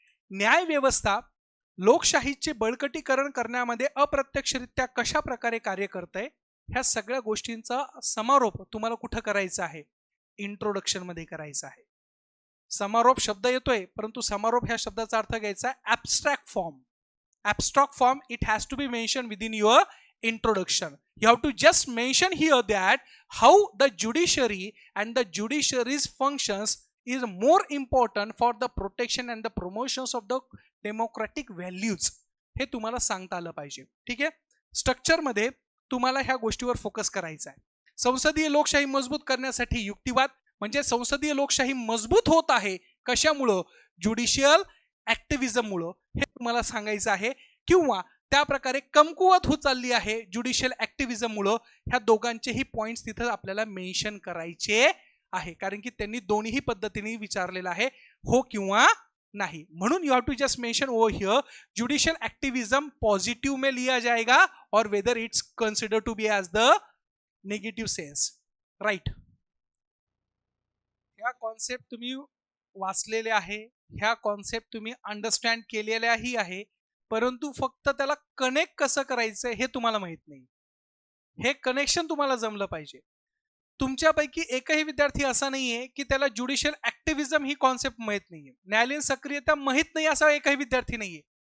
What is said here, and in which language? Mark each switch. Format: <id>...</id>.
<mr>न्याय व्यवस्था लोकशाहीचे बळकटीकरण करण्यामध्ये अप्रत्यक्षरित्या कशा प्रकारे कार्य करते ह्या सगळ्या गोष्टींचा समारोप तुम्हाला कुठं करायचा आहे? इंट्रोडक्शन मध्ये करायचा आहे. समारोप शब्द येतोय परंतु समारोप ह्या शब्दाचा अर्थ घ्यायचा ऍब्स्ट्रॅक्ट form.</mr> <en>Abstract form it has to be mention within your introduction. You have to just mention here that how the judiciary and the judiciary's functions is more important for the protection and the promotions of the democratic values.</en> <mr>हे तुम्हाला सांगता आलं पाहिजे. ठीक आहे. Structure मध्ये तुम्हाला ह्या गोष्टीवर फोकस करायचा आहे. संसदीय लोकशाही मजबूत करण्यासाठी युक्तिवाद म्हणजे संसदीय लोकशाही मजबूत होत आहे कशामुळं? ज्युडिशियल ऍक्टिव्हिजममुळं हे तुम्हाला सांगायचं आहे. किंवा त्या प्रकारे कमकुवत होत चालली आहे ज्युडिशियल ऍक्टिव्हिजममुळं. ह्या दोघांचेही पॉइंट्स तिथं आपल्याला मेन्शन करायचे आहे कारण की त्यांनी दोन्ही पद्धतीने विचारलेलं आहे, हो किंवा नाही. म्हणून</mr> <en>you have to just mention over here judicial activism positive</en> <hi>में लिया जाएगा और</hi> <en>Weather it's consider to be as the negative sense. Right.</en> <mr>ह्या कॉन्सेप्ट तुम्ही वाचलेले आहे, ह्या कॉन्सेप्ट तुम्ही अंडरस्टँड केलेल्याही आहे, परंतु फक्त त्याला कनेक्ट कसं करायचं हे तुम्हाला माहित नाही. हे कनेक्शन तुम्हाला जमलं पाहिजे. तुमच्यापैकी एकही विद्यार्थी असा नाहीये की त्याला ज्युडिशियल ऍक्टिव्हिजम ही कॉन्सेप्ट माहित नाहीये, न्यायालयीन सक्रियता माहित नाही असा एकही विद्यार्थी नाहीये.</mr>